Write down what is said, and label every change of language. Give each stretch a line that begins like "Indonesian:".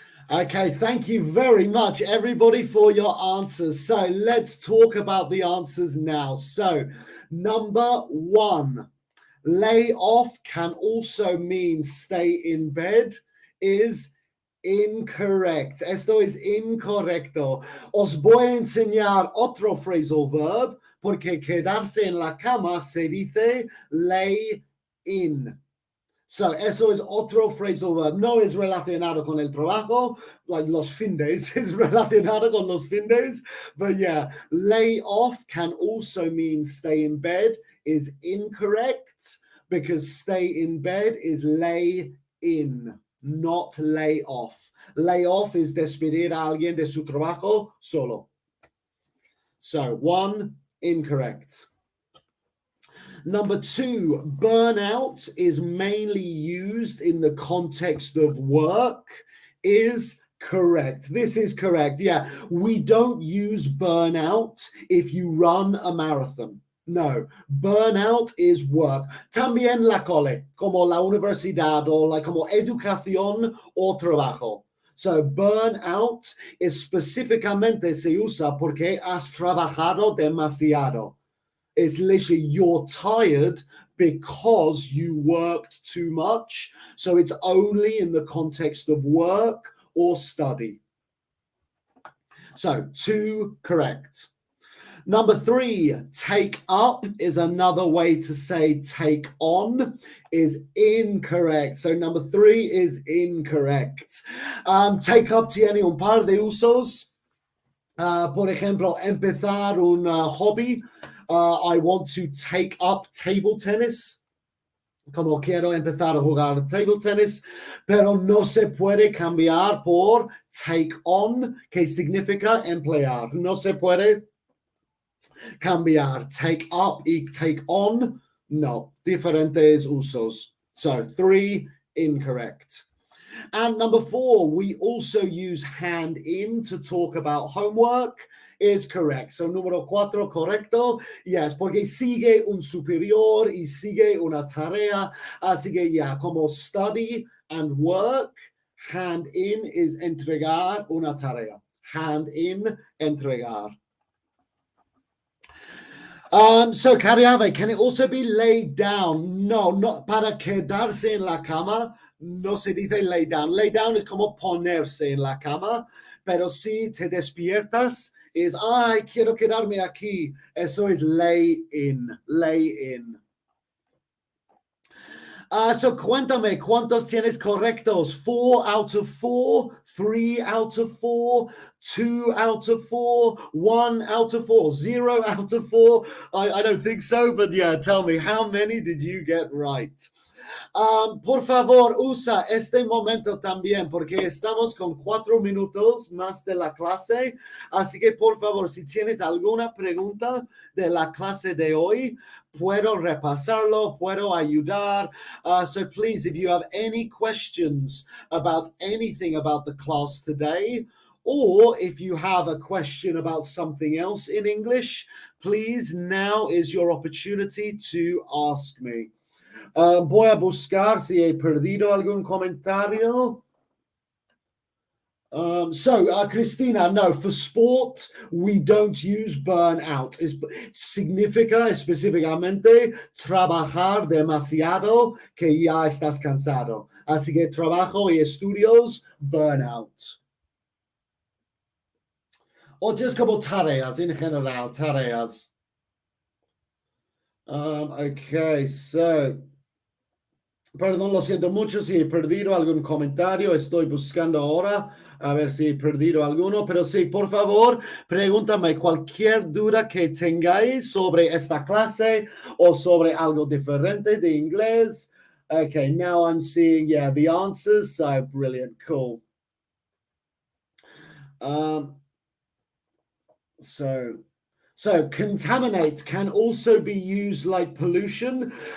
English: Okay, thank you very much, everybody, for your answers. So let's talk about the answers now. So, number one, lay off can also mean stay in bed is incorrect.
Spanish: Esto es incorrecto. Os voy a enseñar otro phrasal verb porque quedarse en la cama se dice lay in. So, eso es otro phrasal verb. No es relacionado con el trabajo, like los fines is relacionado con los fines.
English: But yeah, lay off can also mean stay in bed is incorrect because stay in bed is lay in, not lay off.
Spanish: Lay off is despedir a alguien de su trabajo solo.
English: So, one, incorrect. Number two, burnout is mainly used in the context of work is correct. This is correct. Yeah, we don't use burnout if you run a marathon. No, burnout is work.
Spanish: También la cole, como la universidad o como educación o trabajo. So burnout específicamente se usa porque has trabajado demasiado.
English: It's literally you're tired because you worked too much. So it's only in the context of work or study. So two, correct. Number three, take up is another way to say take on is incorrect. So number three is incorrect.
Spanish: Take up tiene un par de usos. Por ejemplo, empezar un hobby.
English: I want to take up table tennis.
Spanish: Como quiero empezar a jugar table tennis, pero no se puede cambiar por take on, que significa emplear. No se puede cambiar take up y take on. No, diferentes usos.
English: So, three, incorrect. And number four, we also use hand in to talk about homework is correct.
Spanish: So número cuatro, correcto. Yes, porque sigue un superior y sigue una tarea. Así que ya, como
English: study and work,
Spanish: hand in is entregar una tarea. Hand in, entregar.
English: So cariave, can it also be laid down?
Spanish: No, not para quedarse en la cama. No se dice lay down. Lay down es como ponerse en la cama, pero si te despiertas es, ay, quiero quedarme aquí. Eso es lay in, lay in. So cuéntame, ¿cuántos tienes correctos?
English: 4 out of 4, 3 out of 4, 2 out of 4, 1 out of 4, 0 out of 4. I don't think so, but yeah, tell me, how many did you get right?
Spanish: Por favor, usa este momento también porque estamos con 4 minutos más de la clase. Así que, por favor, si tienes alguna pregunta de la clase de hoy, puedo repasarlo, puedo ayudar.
English: So please, if you have any questions about anything about the class today, or if you have a question about something else in English, please, now is your opportunity to ask me.
Spanish: Voy a buscar si he perdido algún comentario.
English: Cristina, no, for sport, we don't use burn out.
Spanish: Significa específicamente trabajar demasiado que ya estás cansado. Así que trabajo y estudios, burnout. O just como tareas in general, tareas. Okay, so... Perdón, lo siento mucho si he perdido algún comentario. Estoy buscando ahora a ver si he perdido alguno. Pero sí, por favor, pregúntame cualquier duda que tengáis sobre esta clase o sobre algo diferente de inglés.
English: Okay, now I'm seeing, the answers. So brilliant, cool. So contaminate can also be used like pollution.